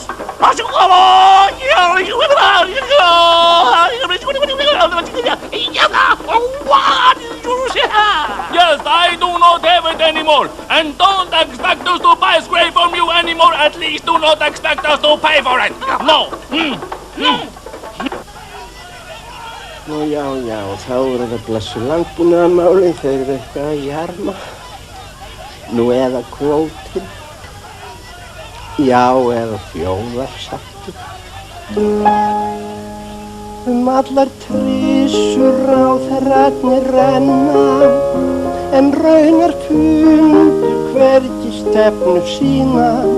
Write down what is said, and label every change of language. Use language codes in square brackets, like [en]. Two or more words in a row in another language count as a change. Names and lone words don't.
[en] Yes, I do not have it anymore, and don't expect us to buy Skreið from you anymore. At least do not expect us to pay for it. No. [is] Nú já, þá þetta blessu landbúnaðarmálin, þeir eitthvað að jarma. Nú eða kvótinn. Já, eða þjóðarsáttur. Allar trissur ráðherrarnir renna, en raunar fundu hvergi stefnu sína.